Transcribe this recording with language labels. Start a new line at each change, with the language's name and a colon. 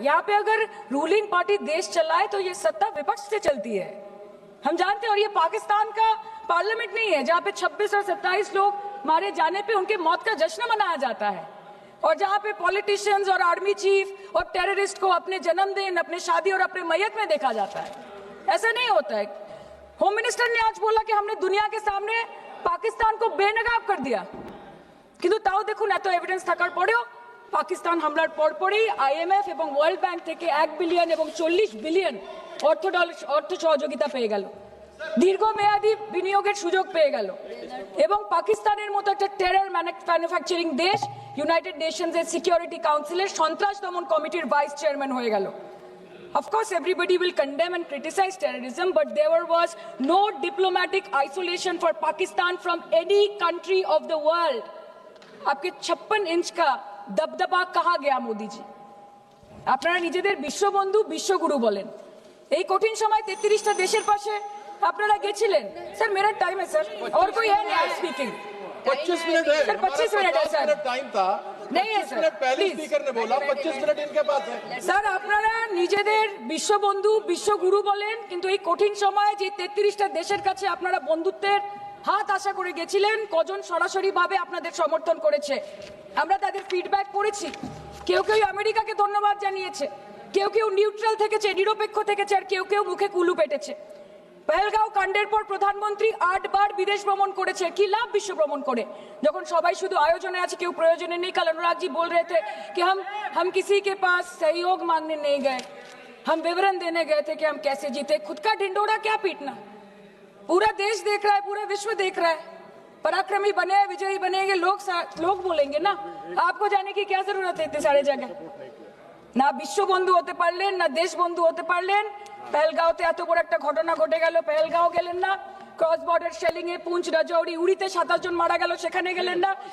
Hindi: यहाँ पे अगर रूलिंग पार्टी देश चलाए तो ये सत्ता विपक्ष से चलती है, हम जानते हैं। और ये पाकिस्तान का पार्लियामेंट नहीं है जहाँ पे 26 और 27 लोग मारे जाने पे उनके मौत का जश्न मनाया जाता है, और जहाँ पे पॉलिटिशियंस और आर्मी चीफ और टेररिस्ट को अपने जन्मदिन, अपने शादी और अपने मैयत में देखा जाता है। ऐसा नहीं होता है। होम मिनिस्टर ने आज बोला कि हमने दुनिया के सामने पाकिस्तान को बेनकाब कर दिया,
Bangla: কিন্তু তাও দেখুন এত এভিডেন্স থাকার পরেও পাকিস্তান হামলার পরপরই আইএমএফ এবং ওয়ার্ল্ড ব্যাংক থেকে 1 বিলিয়ন এবং 40 বিলিয়ন অর্থ সহযোগিতা পেয়ে গেল, দীর্ঘমেয়াদী বিনিয়োগের সুযোগ পেয়ে গেল, এবং পাকিস্তানের মতো একটা টেরর ম্যানুফ্যাকচারিং দেশ ইউনাইটেড নেশনসের সিকিউরিটি কাউন্সিলের সন্ত্রাস দমন কমিটির ভাইস চেয়ারম্যান হয়ে গেল।
English: Of course, everybody will condemn and criticize terrorism, but there was no diplomatic isolation for Pakistan from any country of the world.
Hindi: आपके 56 इंच का दबदबा कहाँ गया मोदी जी?
Bangla: আপনারা নিজেদের বিশ্ববন্ধু বিশ্বগুরু বলেন, এই কঠিন সময় 33টা দেশের পাশে আপনারা গেছিলেন।
Hindi: স্যার मेरा टाइम है सर, और कोई है नहीं स्पीकिंग। 25 मिनट है सर, 25 मिनट है सर, टाइम था नहीं है सर, पहले प्लीज। स्पीकर ने बोला 25 मिनट इनके पास है।
Bangla: স্যার আপনারা নিজেদের বিশ্ববন্ধু বিশ্বগুরু বলেন, কিন্তু এই কঠিন সময়ে যে 33টা দেশের কাছে আপনারা বন্ধুত্বের হাত আশা করে গেছিলেন, কজন সরাসরি ভাবে আপনাদের সমর্থন করেছে আমরা তাদের ফিডব্যাক করেছি। কেউ কেউ আমেরিকাকে ধন্যবাদ জানিয়েছে, কেউ কেউ নিউট্রাল থেকেছে, নিরপেক্ষ থেকেছে, আর কেউ কেউ মুখে কুলু পেটেছে। পেহেলগাঁও কাণ্ডের পর প্রধানমন্ত্রী 8 বার বিদেশ ভ্রমণ করেছে। কি লাভ বিশ্ব ভ্রমণ করে যখন সবাই শুধু আয়োজনে আছে, কেউ প্রয়োজনে নেই।
Hindi: कल अनुराग जी बोल रहे थे कि हम किसी के पास सहयोग मांगने नहीं गए, हम विवरण देने गए थे कि हम कैसे जीते। खुद का ढिंडोरा क्या पीटना, पूरा देश देख रहा है, पूरा विश्व देख रहा है। पराक्रमी बने, विजयी बनेंगे लोग बोलेंगे ना, आपको जाने की क्या जरूरत है इतने सारे जगह।
Bangla: না বিশ্ব বন্ধু হতে পারলেন, না দেশ বন্ধু হতে পারলেন। পেহেলগাঁওতে এত বড় একটা ঘটনা ঘটে গেল, পেহেলগাঁও গেলেন না। ক্রস বর্ডার শেলিং এ পুঞ্চ, রাজৌরি, উড়িতে 27 জন মারা গেল, সেখানে গেলেন না।